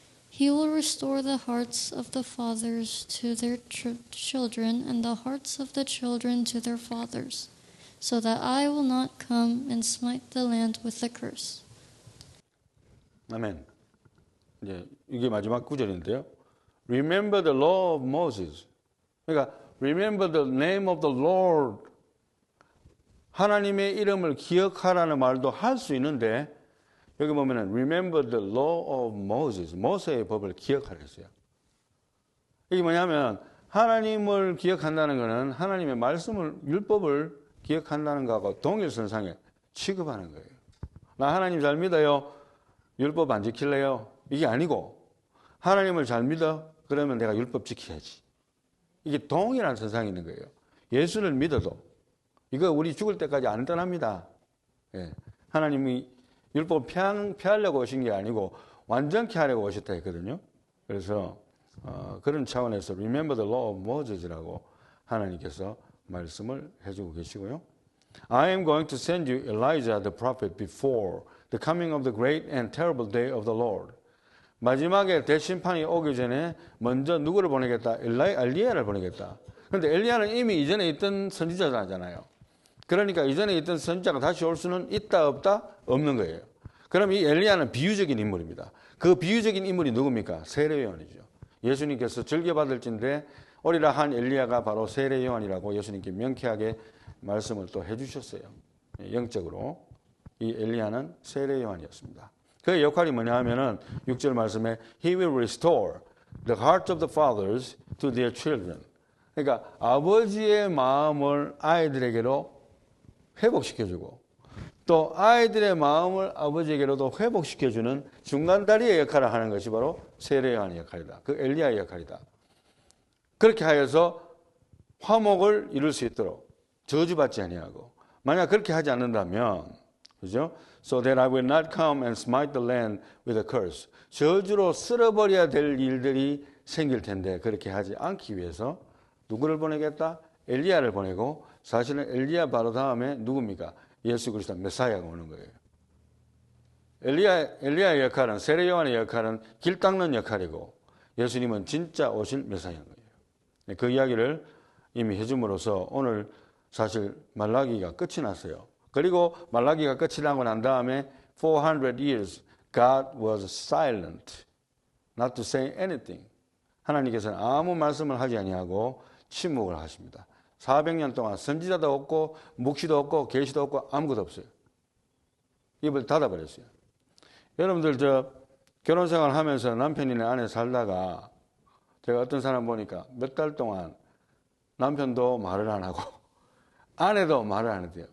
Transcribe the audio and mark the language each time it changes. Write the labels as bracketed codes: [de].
[en] He will restore the hearts of the fathers to their children and the hearts of the children to their fathers, so that I will not come and smite the land with a curse. [ko] 아멘. 이제 이게 마지막 구절인데요. [en] Remember the law of Moses. [ko] 그러니까 [en] remember the name of the Lord. [ko] 하나님의 이름을 기억하라는 말도 할 수 있는데 여기 보면은 [en] remember the law of Moses. [ko] 모세의 법을 기억하라 했어요. 이게 뭐냐면 하나님을 기억한다는 것은 하나님의 말씀을 율법을 기억한다는 것하고 동일선상에 취급하는 거예요. 나 하나님 잘 믿어요. 율법 안 지킬래요? 이게 아니고 하나님을 잘 믿어? 그러면 내가 율법 지켜야지. 이게 동일한 선상에 있는 거예요. 예수를 믿어도 이거 우리 죽을 때까지 안 떠납니다. 예. 하나님이 율법을 피하려고 오신 게 아니고 완전케 하려고 오셨다 했거든요. 그래서 그런 차원에서 [en] Remember the law of Moses [ko] 라고 하나님께서 말씀을 해주고 계시고요. [en] I am going to send you Elijah the prophet before the coming of the great and terrible day of the Lord. [ko] 마지막에 대심판이 오기 전에 먼저 누구를 보내겠다? 엘리야를 보내겠다. 그런데 엘리야는 이미 이전에 있던 선지자잖아요. 그러니까 이전에 있던 선지자가 다시 올 수는 있다 없다? 없는 거예요. 그럼 이 엘리야는 비유적인 인물입니다. 그 비유적인 인물이 누굽니까? 세례요한이죠. 예수님께서 즐겨받을진데 오리라 한 엘리야가 바로 세례요한이라고 예수님께 명쾌하게 말씀을 또 해주셨어요. 영적으로 이 엘리야는 세례요한이었습니다. 그의 역할이 뭐냐 하면은 6절 말씀에 [en] He will restore the hearts of the fathers to their children. [ko] 그러니까 아버지의 마음을 아이들에게로 회복시켜주고 또 아이들의 마음을 아버지에게로도 회복시켜주는 중간다리의 역할을 하는 것이 바로 세례요한의 역할이다. 그 엘리야의 역할이다. 그렇게 하여서 화목을 이룰 수 있도록 저주받지 아니하고 만약 그렇게 하지 않는다면, 그죠? [en] So that I will not come and smite the land with a curse. [ko] 저주로 쓸어버려야 될 일들이 생길 텐데 그렇게 하지 않기 위해서 누구를 보내겠다? 엘리야를 보내고, 사실은 엘리야 바로 다음에 누굽니까? 예수 그리스도 메사야가 오는 거예요. 엘리야의 역할은, 세례 요한의 역할은 길 닦는 역할이고, 예수님은 진짜 오실 메사야인 거예요. 그 이야기를 이미 해줌으로써 오늘 사실 말라기가 끝이 났어요. 그리고 말라기가 끝이 나고 난 다음에 [en] 400 years God was silent, not to say anything. [ko] 하나님께서는 아무 말씀을 하지 아니하고 침묵을 하십니다. 400년 동안 선지자도 없고 묵시도 없고 계시도 없고 아무것도 없어요. 입을 닫아버렸어요. 여러분들 결혼생활 하면서 남편이나 아내 살다가 제가 어떤 사람 보니까 몇 달 동안 남편도 말을 안 하고 아내도 말을 안 해요.